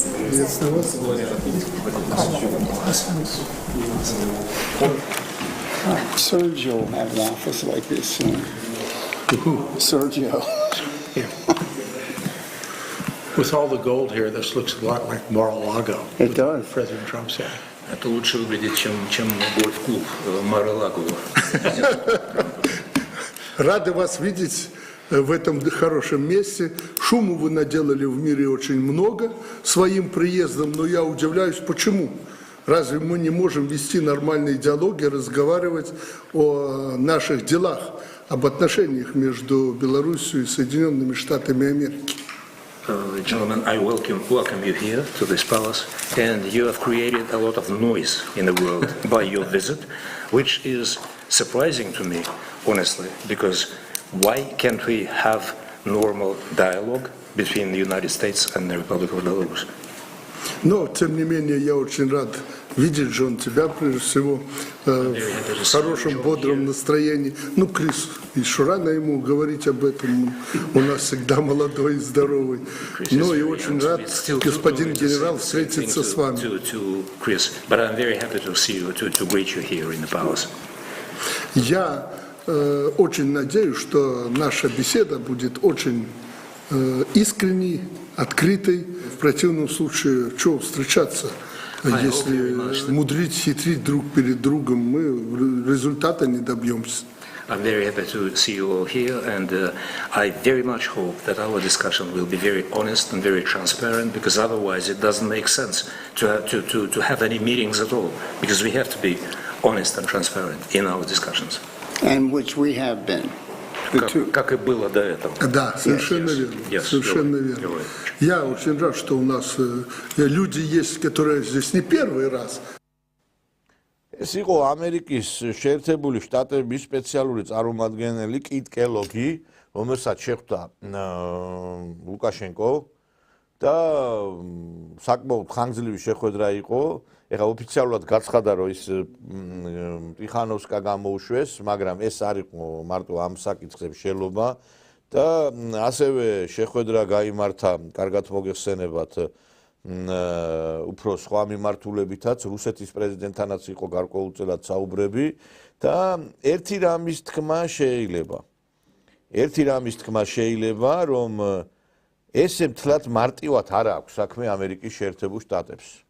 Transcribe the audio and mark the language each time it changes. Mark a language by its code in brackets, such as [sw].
[ru] Приветствую вас. [en] Sergio will have an office like this soon. Sergio. With all the gold here, this looks a lot like Mar-a-Lago. It does. President Trump said. [ru] Это лучше выглядит, чем гольф-клуб Мар-а-Лаго. Рады вас видеть в этом хорошем месте. Шуму вы наделали в мире очень много своим приездом, но я удивляюсь, почему. Разве мы не можем вести нормальные диалоги, разговаривать о наших делах, об отношениях между Белоруссией и Соединенными Штатами Америки? [en] Gentlemen, I welcome you here to this palace, and you have created a lot of noise in the world by your visit, which is surprising to me, honestly, because why can't we have normal dialogue between the United States and the Republic of Belarus? [ru] Но, тем не менее, я очень рад видеть, Джон, тебя, прежде всего, в хорошем, бодром настроении. Ну, Крис, еще рано ему говорить об этом. У нас всегда молодой и здоровый. Ну, и очень рад, господин генерал, встретиться с вами. [en] Chris, but I'm very happy to see you, to greet you here in the palace. [ru] Я очень надеюсь, что наша беседа будет очень искренней, открытой. В противном случае, что встречаться, если мудрить, хитрить друг перед другом, мы результата не добьемся. [en] I'm very happy to see you all here, and I very much hope that our discussion will be very honest and very transparent, because otherwise it doesn't make sense to have any meetings at all, because we have to be honest and transparent in our discussions. And which we have been. [ru] Как и было до этого. Да, совершенно верно. Совершенно верно. Я очень рад, что у нас люди есть, которые здесь не первый раз. [ka] ეს იყო ამერიკის შეერთებული შტატების სპეციალური წარმომადგენელი კიტ კელოგი, რომელსაც შეხვდა ლუკაშენკო და საკმაოდ ხანგრძლივი შეხვედრა იყო. ეხლა ოფიციალურად გაცხადა, რომ ის ტიხანოვსკა გამოუშვეს, მაგრამ ეს არ იყო მარტო ამ საკითხების შელობა და ასევე შეხვედრა გაიმართა, კარგად მოგეხსენებათ, უფრო სხვა მიმართულებითაც, რუსეთის პრეზიდენტთანაც იყო გარკვეულწილად საუბრები და ერთი რამის თქმა შეიძლება, რომ ესე მთლად მარტივად არ აქვს საქმე ამერიკის შეერთებულ შტატებს.